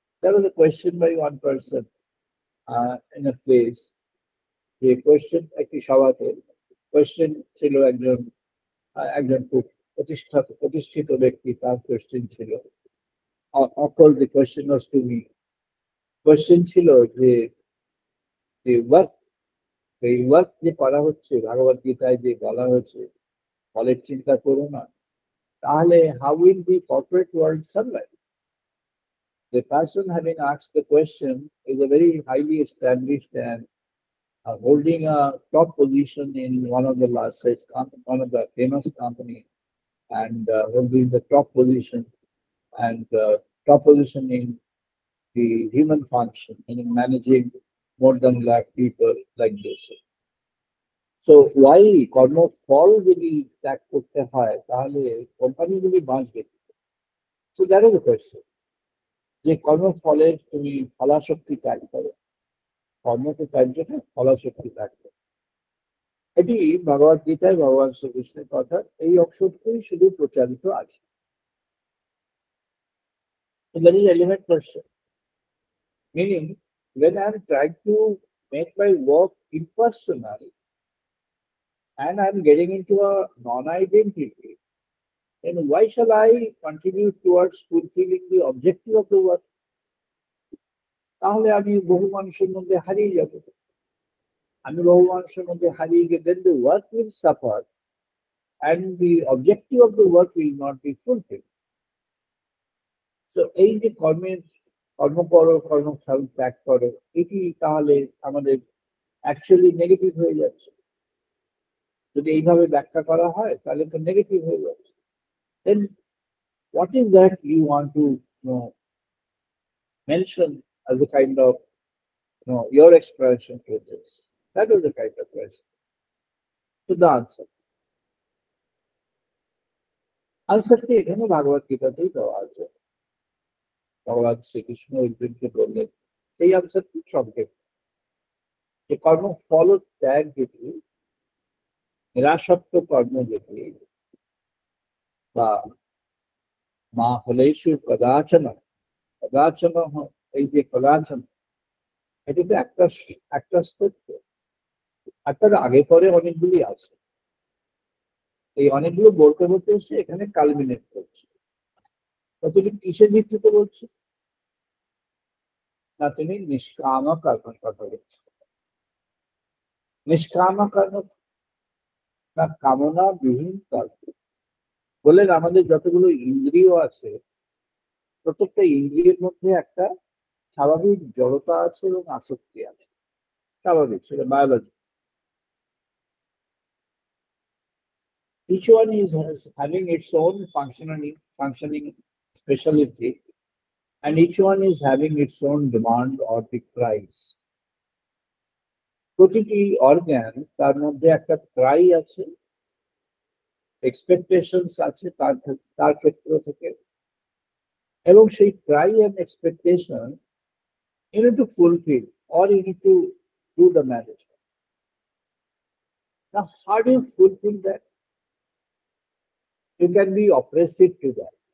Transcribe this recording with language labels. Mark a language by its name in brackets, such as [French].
[English] There was a question by one person in a place, [Bangla] যে question একটি সভাতে question ছিল একজন খুব প্রতিষ্ঠিত ব্যক্তি, তার কোয়েশ্চেন ছিল, [English] অকল the question was to me. [Bangla] Question ছিল যে এই ওয়ার্ক যে করা হচ্ছে, ভগবদ গীতায় যে বলা হয়েছে ফলের চিন্তা করো না, তাহলে [English] How will the corporate world survive? The person having asked the question is a very highly established and holding a top position in one of the one of the famous company, and holding the top position and top position in the human function, meaning managing more than lakh people like this. So why [Bangla] কর্মফল যদি ত্যাগ করতে হয় তাহলে কোম্পানিগুলি বাঁচবে? [English] So that is the question. [Bangla] যে কর্মফলের তুমি ফলাশক্তি ত্যাগ করো, কর্মকে ত্যায্য না, ফলাশক্তি ত্যাগ করো। এটি ভগবদ গীতায় ভগবান শ্রীকৃষ্ণের কথা, এই অংশটুকুই শুধু প্রচারিত আছে। [English] So that is element question. Meaning, when I am trying to make my work impersonal and I am getting into a non-identity, then why shall I contribute towards fulfilling the objective of the work? [Bangla] তাহলে আমি বহু মানুষের মধ্যে হারিয়ে যাব। আমি বহু মানুষের মধ্যে হারিয়ে গিয়ে [English] then the work will suffer and the objective of the work will not be fulfilled. [Bangla] So এই যে কর্ম করো, কর্মফল ত্যাগ করো, এটি তাহলে আমাদের অ্যাকচুয়ালি নেগেটিভ হয়ে যাচ্ছে। যদি এইভাবে ব্যাখ্যা করা হয় তাহলে তো নেগেটিভ হয়ে যাচ্ছে। [English] Then what is that you want to mention as a kind of your expression to this? That was the kind of question. So the answer. [Bangla] আনসারটি এখানে ভাগবত গীতাতেই দেওয়া আছে। ভগবান শ্রীকৃষ্ণ অর্জুনকে বললেন, এই আনসারটি সংক্ষেপ যে কর্মফল ত্যাগ যেটি, নিরাসক্ত কর্ম যেটি, বা মা হলেষু কদাচনা, এই যে কদাচনা, এটি তো একটা স্তোত্র, আর তার আগে পরে অনেকগুলি আছে। এই অনেকগুলো বলতে বলতে এসে এখানে কালমিনেট করছে। তুমি কিসের ভিত্তিতে বলছো? না তুমি নিষ্কাম কর্মের কথা বলছো। নিষ্কাম কর্ম না কামনা বিহীন কর্ম। বললেন আমাদের যতগুলো ইন্দ্রিয় আছে, প্রত্যেকটা ইন্দ্রিয়ের মধ্যে একটা স্বাভাবিক জড়তা আছে এবং আসক্তি আছে, স্বাভাবিক, সেটা biology. [English] Each one is having its own functioning specialty, and each one is having its own demand or the price. [Bangla] প্রতিটি অর্গান তার মধ্যে একটা ক্রাই আছে, এক্সপেকটেশনস আছে তার ক্ষেত্র থেকে, এবং সেই Cry and expectation [English] you need to fulfill or you need to do the management. Now, how do you fulfill that? You can be oppressive to that.